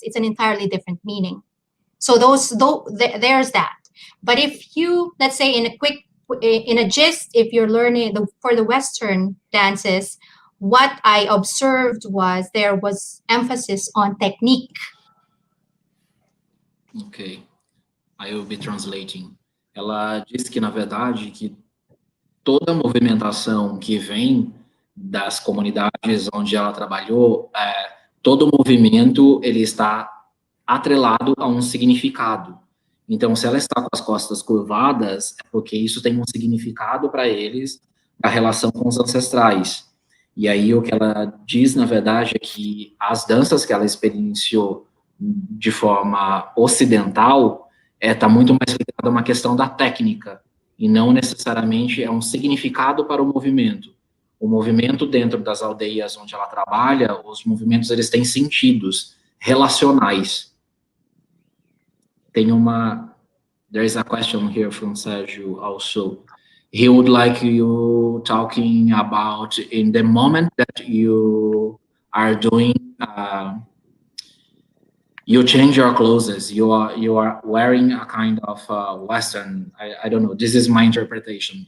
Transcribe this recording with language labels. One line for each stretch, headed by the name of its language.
English: It's an entirely different meaning. So there's that. But if you, let's say in a gist, if you're learning for the Western dances, what I observed was there was emphasis on technique. Ok. I will be translating.
Portuguese: Ela disse que, na verdade, que toda movimentação que vem das comunidades onde ela trabalhou, todo movimento ele está atrelado a um significado. Então, se ela está com as costas curvadas, é porque isso tem um significado para eles, a relação com os ancestrais. E aí o que ela diz, na verdade, é que as danças que ela experienciou de forma ocidental está muito mais ligada a uma questão da técnica, e não necessariamente é um significado para o movimento. O movimento dentro das aldeias onde ela trabalha, os movimentos, eles têm sentidos relacionais.
English: There is a question here from Sérgio also. He would like you talking about in the moment that you are doing, you change your clothes, you are wearing a kind of Western, I don't know, this is my interpretation.